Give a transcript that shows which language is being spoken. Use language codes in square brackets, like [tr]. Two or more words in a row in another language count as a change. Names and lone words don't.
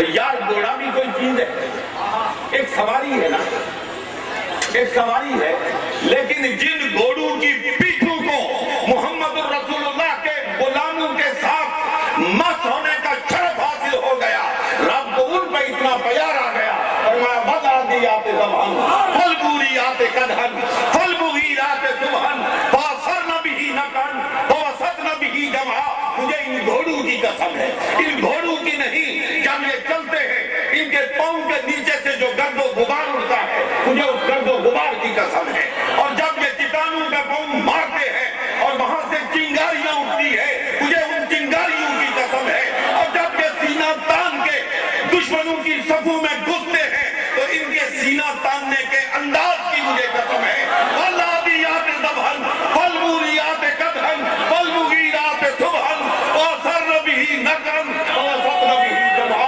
[ur] یار گھوڑا بھی کوئی چیز ہے, ایک سواری ہے نا, ایک سواری ہے, لیکن جن گھوڑوں کی پیٹھوں کو محمد الرسول اللہ کے غلاموں کے ساتھ مس ہونے کا شرف حاصل ہو گیا, رب کو ان پہ اتنا پیار آ گیا اور میں [ar] بدعدیات زبان فالبوریات قدحن فالمغیرات صبحن فاثرن به نقعن فوسطن به جمعا. [ur] مجھے ان گھوڑوں کی قسم ہے, ان گھوڑوں کی نہیں, جب یہ چلتے ہیں ان کے پاؤں کے نیچے سے جو گرد و غبار اڑتا ہے مجھے اس گرد و غبار کی قسم ہے. اور جب یہ چٹانوں کا پاؤں مارتے ہیں اور وہاں سے چنگاریاں اٹھتی ہے مجھے ان چنگاریوں کی قسم ہے. اور جب یہ سینہ تان کے دشمنوں کی صفوں میں گھستے ہیں تو ان کے سینہ تاننے کے انداز کی مجھے قسم ہے. [ar] والعادیات ضبحن فالموریات قدحن فالمغیرات صبحن وأثرن به نقعا ووسطن به جمعا.